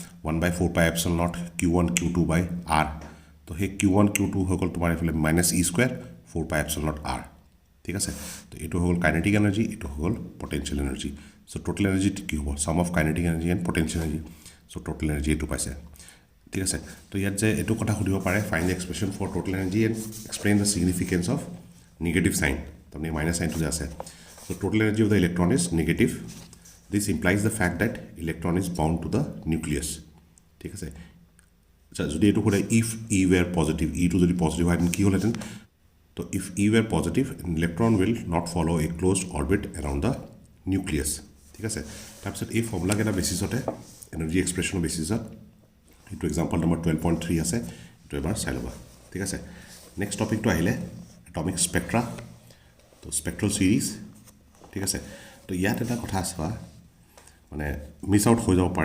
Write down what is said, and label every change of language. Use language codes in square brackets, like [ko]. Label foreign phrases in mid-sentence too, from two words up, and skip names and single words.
[as] 1/4πε0 q1 q2/r তো হে q1 q2 হকল তোমাৰ এফালে -e² 4πε0r ঠিক আছে তো এটো হল [en] kinetic energy [as] এটো হল পটেনশিয়াল [en] energy so total energy [as] কি হ'ব [en] sum of kinetic energy and potential energy so total energy [as] এটো পাইছে ঠিক আছে তো ইয়াত যে এটো কথা খুদিব পাৰে [en] find the expression for total energy and explain the significance of negative sign [as] তাৰমানে মাইনাস সাইনটো যে আছে [en] so total energy of the electron is negative this implies the fact that electron is bound to the nucleus [as] ঠিক আছে যদি এটো খুদে [en] if e were positive e to [as] যদি পজিটিভ হয় কি হলহেতেন তো [en] if e were positive an electron will not follow a closed orbit around the nucleus [as] ঠিক আছে তাৰপিছত এই ফৰ্মুলা কেটা বেসিসতে [en] energy expressionৰ [as] বেসিসত এটো [en] example number [as] 12.3 আছে এটো এবাৰ চাই লবা ঠিক আছে [en] next topicটো [as] আহিলে [en] atomic spectra [as] তো [en] spectral series [as] ঠিক আছে তো ইয়াত এটা কথা আছে মানে [en] miss out [as] হৈ যাব পাৰে